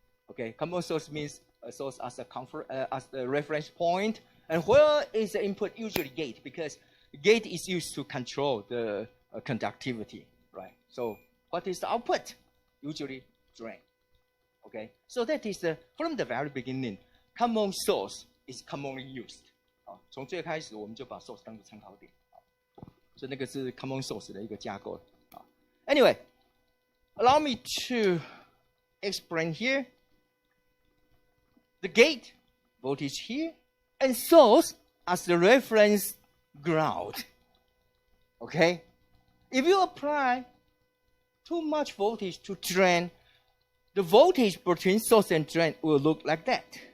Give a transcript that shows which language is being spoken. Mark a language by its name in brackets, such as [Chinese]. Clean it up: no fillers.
[English] Okay, common source means a source as as the reference point, and where is the input? Usually gate, because gate is used to control the conductivity, right? So what is the output? Usually drain. Okay, so that is from the very beginning, common source is commonly used. [Chinese] 从最开始我们就把 source 当作参考点，所以那个是 common source 的一个架构。 [English] Anyway, allow me to explain here. The gate voltage here and source as the reference ground. Okay, if you apply too much voltage to drain, the voltage between source and drain will look like that.